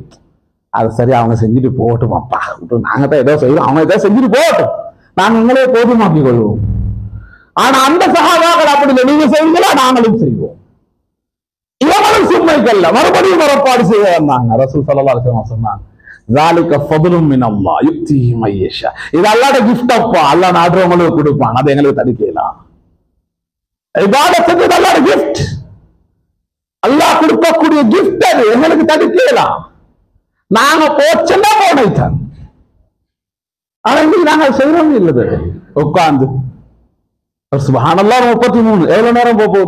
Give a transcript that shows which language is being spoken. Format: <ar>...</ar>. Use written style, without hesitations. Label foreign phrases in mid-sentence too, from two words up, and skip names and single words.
<ta>அது சரி, அவங்க செஞ்சுட்டு போகட்டும் அப்பா, நாங்க தான் ஏதோ செய்வோம், அவங்க ஏதோ செஞ்சுட்டு போகட்டும், நாங்க எங்களே போதுமாக்கி கொள்வோம். ஆனா அந்த சகாபாக்கள் அப்படி இல்லை, நீங்க செய்வீங்களா நாங்களும் செய்வோம். இவங்களும் சும்மைக்கல்ல, மறுபடியும் புறப்பாடு செய்ய வந்தாங்க.</ta> <ar>رسول صلى الله عليه وسلم சொன்னாங்க, ذَلِكَ فَضْلٌ مِنَ اللَّهِ يُؤْتِيهِ مَن يَشَاءُ.</ar> <ta>இது அல்லாஹ்வுடைய gift அப்பா, அல்லாஹ் நாடுறவங்களுக்கு கொடுப்பான். அதை எங்களுக்கு தடுக்கலாம். இபாதத் செய்வது அல்லாஹ்வுடைய gift, அல்லாஹ் கொடுக்கக்கூடிய gift, அது எங்களுக்கு தடுக்கலாம். நாங்க போச்சன்னா போனைத்தான். ஆனா இன்னைக்கு நாங்க செய்யறோம் இல்லது, உட்கார்ந்து சுப்ஹானல்லாஹ் 33 எவ்வளவு நேரம் போகுது?</ta>